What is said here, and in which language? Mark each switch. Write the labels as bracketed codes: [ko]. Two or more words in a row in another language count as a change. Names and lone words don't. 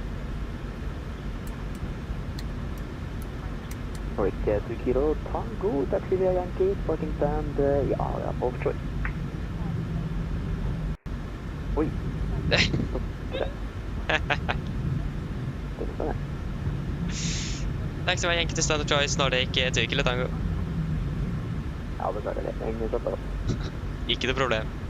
[en] Nordic 2 Kilo Tango, taxi via Yankee, parking stand, [no] ja, offshore. Oj. [en] Taxi via Yankee to Standard Choice, Nordic 2 Kilo Tango. [no] Ja, beklager det. Ingen satt da. Ikke noe problem.